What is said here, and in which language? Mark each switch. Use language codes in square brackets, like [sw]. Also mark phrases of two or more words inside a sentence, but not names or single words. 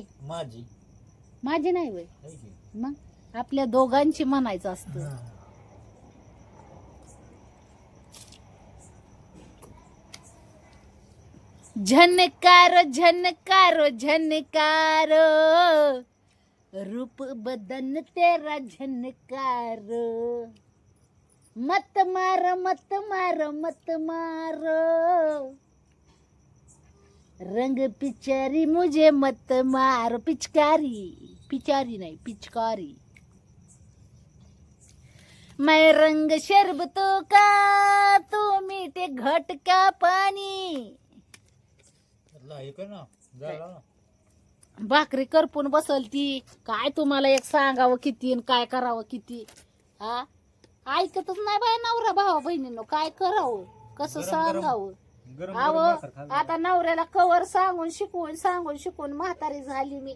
[mr] माझी. माझी नाही वय. आहे की? मग आपल्या दोघांची म्हणायचं असतं. [hi] झनकारो झनकारो झनकारो, रूप बदन तेरा झनकारो. मत मारो मत मारो मत मारो, रंग पिचकारी मुझे मत मारो. [mr] पिचकारी, पिचारी नाही पिचकारी. [hi] मैं रंग शरबतों का, तू मीठे घट का पानी. [mr] हे कर ना, झाला ना. भाकरी करपून बसल ती. काय तुम्हाला एक सांगावं किती आणि काय करावं किती. हा, ऐकतच नाही बाय नवरा भावा बहिणींनो. काय करावं, कसं गरम गरम सांगावं. गरम अहो गरम भाकर खा. आता नवऱ्याला कवर सांगून शिकवून म्हातारी झाली मी.